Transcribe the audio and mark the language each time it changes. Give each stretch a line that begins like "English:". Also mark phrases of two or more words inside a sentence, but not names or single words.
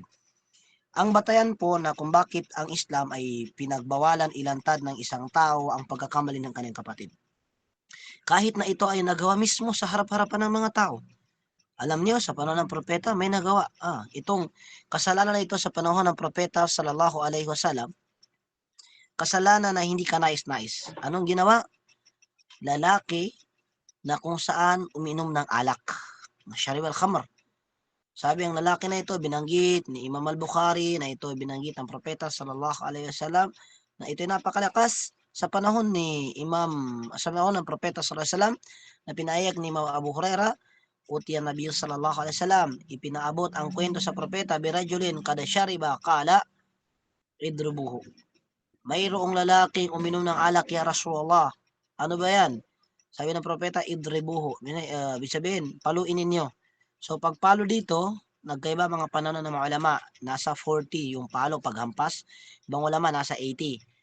Filipino: Ang batayan po na kung bakit ang Islam ay pinagbawalan ilantad ng isang tao ang pagkakamali ng kanyang kapatid. Kahit na ito ay nagawa mismo sa harap-harapan ng mga tao. Alam niyo, sa panahon ng propeta, may nagawa. Itong kasalanan na ito sa panahon ng propeta
Arabic: صلى الله عليه وسلم,
Filipino: kasalanan na hindi kanais-nais. Anong ginawa? Lalaki na kung saan uminom ng alak.
Arabic: شارب الخمر.
Filipino: Sabi ang lalaki na ito, binanggit ni Imam al-Bukhari, na ito binanggit ng propeta
Arabic: صلى الله عليه وسلم,
Filipino: na ito ay napakalakas sa panahon sa panahon ng propeta
Arabic: صلى الله عليه وسلم,
Filipino: na pinayag ni Imam Abu Huraira, utiyan
Arabic: النبي صلى الله عليه وسلم,
Filipino: ipinaabot ang kwento sa propeta,
Arabic: برجل قد شرب قال اضربوه.
Filipino: Mayroong lalaking uminom ng alak,
Arabic: يا رسول الله.
Filipino: Ano ba yan? Sabi ng propeta, idribuhu. Ibig sabihin, paluin ninyo. So, pagpalo dito, nagkaiba mga pananaw ng mga ulama. Nasa 40 yung palo paghampas. Ibang ulama, nasa 80.